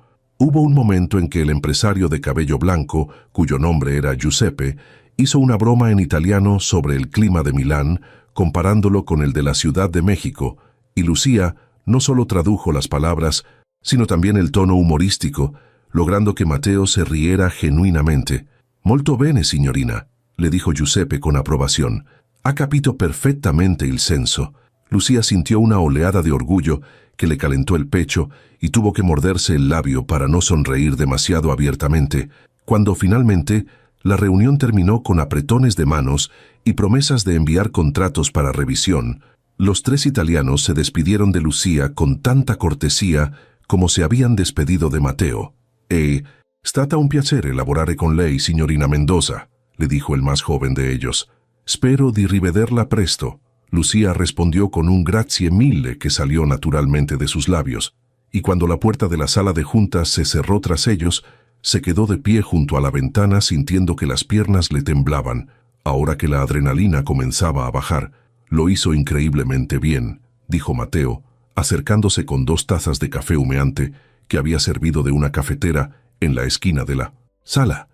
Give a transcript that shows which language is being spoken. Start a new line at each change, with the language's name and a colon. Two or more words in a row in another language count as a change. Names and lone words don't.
Spanish: Hubo un momento en que el empresario de cabello blanco, cuyo nombre era Giuseppe, hizo una broma en italiano sobre el clima de Milán, comparándolo con el de la Ciudad de México, y Lucía no solo tradujo las palabras, sino también el tono humorístico, logrando que Matteo se riera genuinamente.
Italian: «Molto bene, signorina»,
Spanish: le dijo Giuseppe con aprobación.
Italian: «Ha capito perfectamente il senso».
Spanish: Lucía sintió una oleada de orgullo que le calentó el pecho y tuvo que morderse el labio para no sonreír demasiado abiertamente, cuando finalmente la reunión terminó con apretones de manos y promesas de enviar contratos para revisión. Los tres italianos se despidieron de Lucía con tanta cortesía como se habían despedido de Matteo.
Italian: «È stata un piacere lavorare con lei, signorina Mendoza»,
Spanish: le dijo el más joven de ellos.
Italian: «Spero di rivederla presto».
Spanish: Lucía respondió con un
Italian: grazie mille
Spanish: que salió naturalmente de sus labios, y cuando la puerta de la sala de juntas se cerró tras ellos, se quedó de pie junto a la ventana sintiendo que las piernas le temblaban. Ahora que la adrenalina comenzaba a bajar, «Lo hizo increíblemente bien», dijo Matteo, acercándose con 2 tazas de café humeante que había servido de una cafetera en la esquina de la sala.